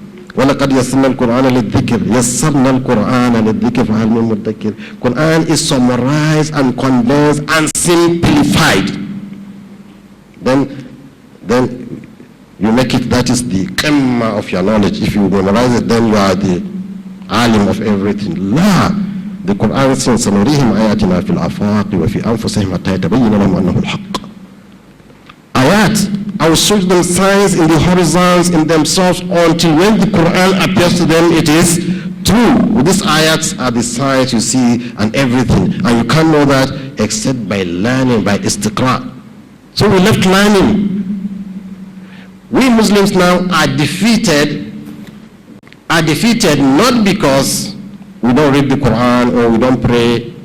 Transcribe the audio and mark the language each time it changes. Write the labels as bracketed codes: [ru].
[ar] وَلَقَدْ يَسَّرْنَا الْقُرْآنَ لِلذِّكْرِ يَسَّرْنَا الْقُرْآنَ لِلذِّكْرِ فَهَلْ مِن مُدَّكِرٍ. [en] Quran is summarized and condensed and simplified. Then you make it, that is the qimma of your knowledge. If you memorize it, then you are the alim of everything. La, the Quran says, [ar] سَنُرِيهِمْ آيَاتِنَا فِي الْآفَاقِ وَفِي أَنفُسِهِمْ حَتَّى يَتَبَيَّنَ لَهُمْ أَنَّهُ الْحَقُّ. [en] Ayat, I will show them signs in the horizons in themselves until when the Quran appears to them, it is true. These ayats are the signs you see and everything. And you can't know that except by learning, by istiqra. So we left learning. We Muslims now are defeated not because we don't read the Quran or we don't pray.